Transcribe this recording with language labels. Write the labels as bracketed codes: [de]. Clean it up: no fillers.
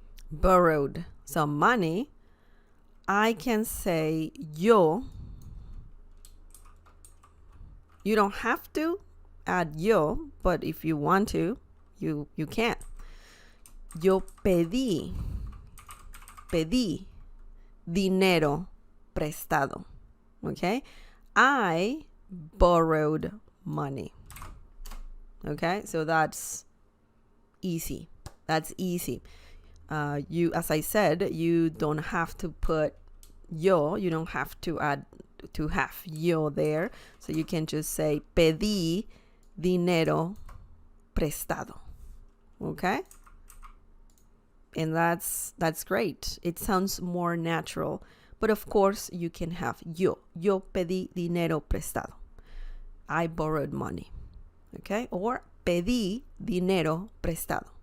[en] borrowed some money, I can say yo. You don't have to add yo, but if you want to, you can. [es] Yo pedí dinero prestado. [en] Okay? I borrowed money. Okay? So that's easy. That's easy. As I said, you don't have to put yo. You don't have to add to have yo there. So you can just say [es] pedí dinero prestado. [en] Okay? And that's great. It sounds more natural. But of course, you can have yo. [es] Yo pedí dinero prestado. [en] I borrowed money. Okay? [es] Or pedí dinero prestado.